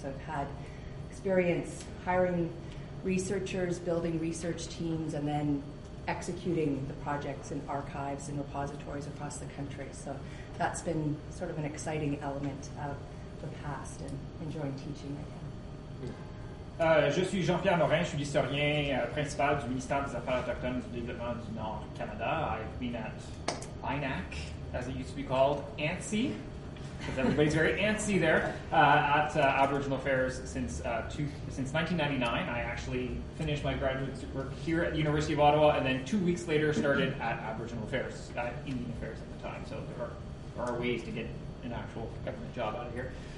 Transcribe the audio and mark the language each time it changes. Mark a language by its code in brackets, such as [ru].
[en] So I've had experience hiring researchers, building research teams, and then executing the projects in archives and repositories across the country. So that's been sort of an exciting element of the past, and enjoying teaching right now. [fr] Je suis Jean-Pierre Morin, je suis l'historien principal du ministère des Affaires autochtones du développement du Nord du Canada. [en] I've been at INAC, as it used to be called, ANTSI, because everybody's very antsy there, at Aboriginal Affairs since 1999. I actually finished my graduate work here at the University of Ottawa, and then 2 weeks later started at Aboriginal Affairs, Indian Affairs at the time. So there are ways to get an actual government job out of here.